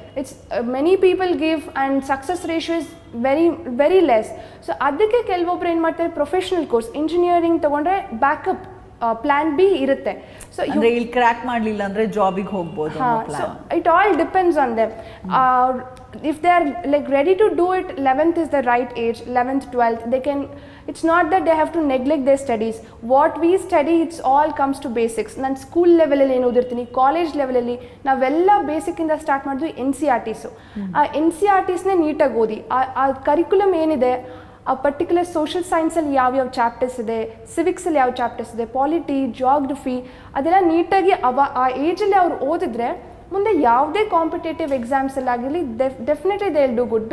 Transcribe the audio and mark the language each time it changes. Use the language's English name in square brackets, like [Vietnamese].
[English] It's many people give and success ratio is very very less. [Kannada] So adakke kelvobru ಏನು ಮಾಡ್ತಾರೆ, professional course engineering ತಗೊಂಡ್ರೆ backup plan B ಇರುತ್ತೆ. So ಅಂದ್ರೆ ಇಲ್ಲಿ crack ಮಾಡಲಿಲ್ಲ ಅಂದ್ರೆ ಜಾಬಿಗೆ ಹೋಗ್ಬೋದು. [English] So it all depends on them. If they are like ready to do it, 11th is the right age, 11th 12th they can. It's not that they have to neglect their studies. What we study, it's all comes to basics. [Kannada] ನಾನು school ಲೆವೆಲಲ್ಲಿ ಏನು ಓದಿರ್ತೀನಿ, college ಲೆವೆಲಲ್ಲಿ ನಾವೆಲ್ಲ ಬೇಸಿಕ್ಕಿಂದ start ಮಾಡಿದ್ವಿ. NCERTs ಆ NCERTsನೇ ನೀಟಾಗಿ ಓದಿ, ಆ ಕರಿಕ್ಯುಲಮ್ ಏನಿದೆ, ಆ ಪರ್ಟಿಕ್ಯುಲರ್ ಸೋಷಿಯಲ್ ಸೈನ್ಸಲ್ಲಿ ಯಾವ್ಯಾವ ಚಾಪ್ಟರ್ಸ್ ಇದೆ, ಸಿವಿಕ್ಸಲ್ಲಿ ಯಾವ ಚಾಪ್ಟರ್ಸ್ ಇದೆ, ಪಾಲಿಟಿ, ಜಾಗ್ರಫಿ, ಅದೆಲ್ಲ ನೀಟಾಗಿ ಆ ಏಜಲ್ಲಿ ಅವ್ರು ಓದಿದ್ರೆ ಮುಂದೆ ಯಾವುದೇ competitive ಎಕ್ಸಾಮ್ಸಲ್ಲಾಗಿರಲಿ definitely [English] They will do good.